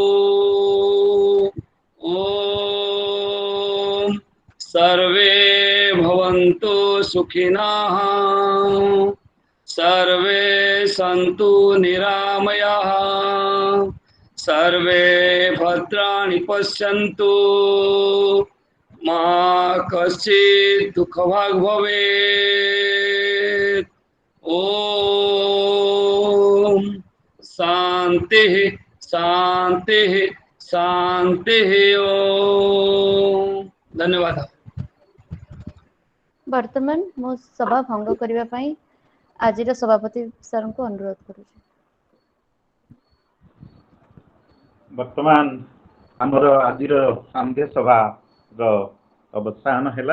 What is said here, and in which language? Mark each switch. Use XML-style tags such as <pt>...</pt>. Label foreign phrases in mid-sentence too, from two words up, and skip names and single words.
<sa>ओम सर्वे भवन्तु सुखिनः सर्वे सन्तु निरामयाः सर्वे भद्राणि पश्यन्तु मा कश्चित् दुःखभाग् भवेत्। ओम शांति शांति शांति ओम। धन्यवाद।</sa> <or>ବର୍ତ୍ତମାନ ମୁଁ ସଭା ଭଙ୍ଗ କରିବା ପାଇଁ ଆଜିର ସଭାପତି ସାର୍ଙ୍କୁ ଅନୁରୋଧ କରୁଛି। ବର୍ତ୍ତମାନ ଆମର ଆଜିର ସାନ୍ଧ୍ୟ ସଭାର ଅବସାନ ହେଲା।</or>